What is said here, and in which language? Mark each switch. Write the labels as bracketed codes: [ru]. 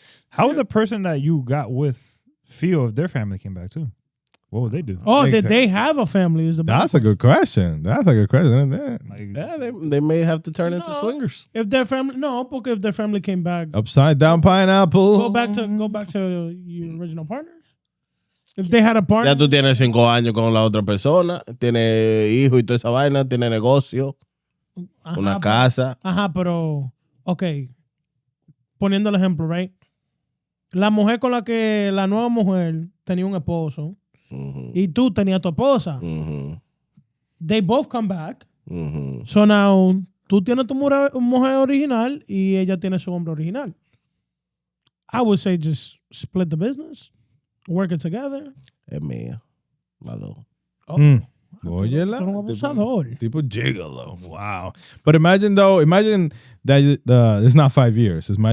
[en] How would the person that you got with feel if their family came back too? What would they do? Oh, did Exactly. they have a family? Is the That's a good question. That's a good question. Yeah. Like, Yeah, they may have to turn into No. swingers. If their family, no, porque if their family came back, Upside down pineapple. go back to your original partners. If they had a partner, [es] Ya tú tienes 5 años con la otra persona, tienes hijo y toda esa vaina, tienes negocio, ajá, una casa. Ajá, pero, okay, poniendo el ejemplo, right? La mujer con la que la nueva mujer tenía un esposo Ujú, y tú tenías tu esposa. ujú, [en] They both come back. ujú. So now, [es] tú tienes tu mujer original y ella tiene su hombre original. [en] I would say just split the business, work it together. [es] Es mía. Malo. Oh, Óyela. tú eres un abusador. Tipo gigolo. Wow. [en] But imagine that it's not 5 years.